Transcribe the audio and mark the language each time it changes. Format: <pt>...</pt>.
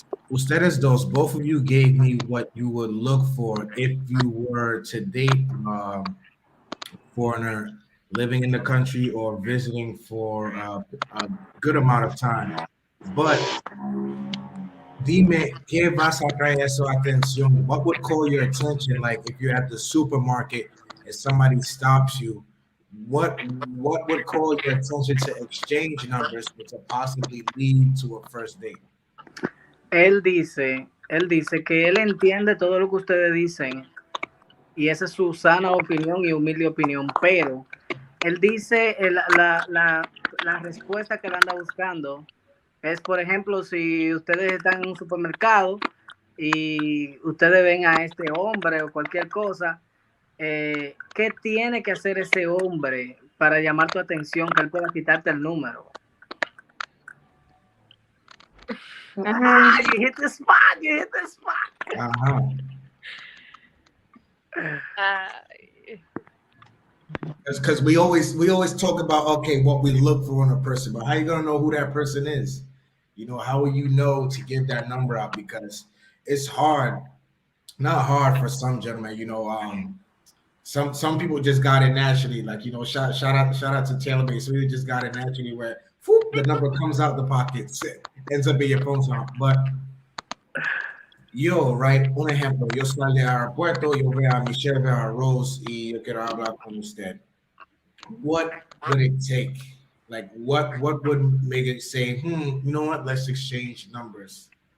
<es>Ustedes dos,</es> <en>both of you gave me what you would look for if you were to date a foreigner living in the country or visiting for a good amount of time.</en> <es>But dime, ¿qué vas a traer su atención?</es> <en>What would call your attention? Like if you're at the supermarket and somebody stops you, what would call your attention to exchange numbers to possibly lead to a first date?</en> <es>Él dice que él entiende todo lo que ustedes dicen y esa es su sana opinión y humilde opinión, pero él dice la respuesta que él anda buscando es, por ejemplo, si ustedes están en un supermercado y ustedes ven a este hombre o cualquier cosa, ¿qué tiene que hacer ese hombre para llamar tu atención que él pueda quitarte el número?</es> <en>You hit the spot. Because we always talk about, okay, what we look for in a person, but how you gonna know who that person is? You know, how will you know to give that number out? Because it's hard, not hard for some gentlemen. You know, some people just got it naturally. Like, you know, shout out to Taylor May. So we just got it naturally where whoop, the number comes out the pocket, ends up in your phone.</en> <es>But yo, right, un ejemplo, yo salí al aeropuerto, yo veo a Michelle, veo a Rose y yo quiero hablar con usted.</es> <en>What would it take? Like, what would make it say, you know what, let's exchange numbers?</en>